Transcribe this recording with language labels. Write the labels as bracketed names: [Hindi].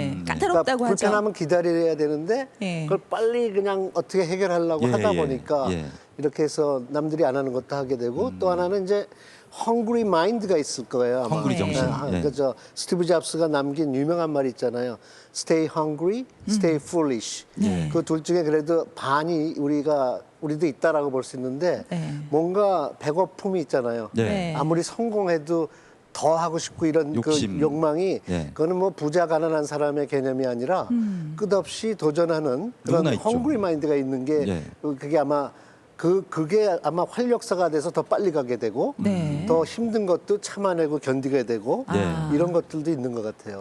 [Korean] 까다롭다고 그러니까 하죠. 불편함은 기다려야 되는데 그걸 빨리 그냥 어떻게 해결하려고 하다 보니까 이렇게 해서 남들이 안 하는 것도 하게 되고 또 하나는 이제 헝그리 마인드가 있을 거예요. 아마. 헝그리 정신. 그저 스티브 잡스가 남긴 유명한 말이 있잖아요. [English] Stay hungry, stay foolish. [Korean] 그 둘 중에 그래도 반이 우리도 있다라고 볼 수 있는데 뭔가 배고픔이 있잖아요. 아무리 성공해도 더 하고 싶고 이런 욕심. 그 욕망이 그거는 뭐 부자 가난한 사람의 개념이 아니라 끝없이 도전하는 그런 헝그리 마인드가 있는 게 그게 아마 그게 아마 활력소가 돼서 더 빨리 가게 되고 더 힘든 것도 참아내고 견디게 되고 이런 것들도 있는 것 같아요.